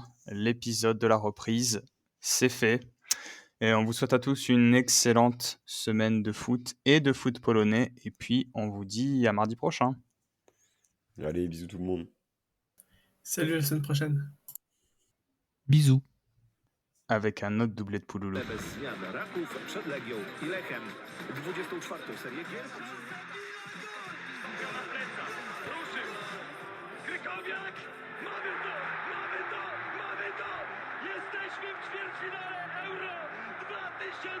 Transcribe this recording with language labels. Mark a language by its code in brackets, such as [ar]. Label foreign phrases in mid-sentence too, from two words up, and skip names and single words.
[fr] L'épisode de la reprise, c'est fait. Et on vous souhaite à tous une excellente semaine de foot et de foot polonais. Et puis, on vous dit à mardi prochain. Allez, bisous tout le monde. Salut, à la semaine prochaine. Bisous. Avec un autre doublé de Pouloulou. [pl] Bez zmian Raków przed Legią i Lechem. 24. serię gier. Krykowiak! Mamy to! Jesteśmy w ćwierćfinale Euro 2016!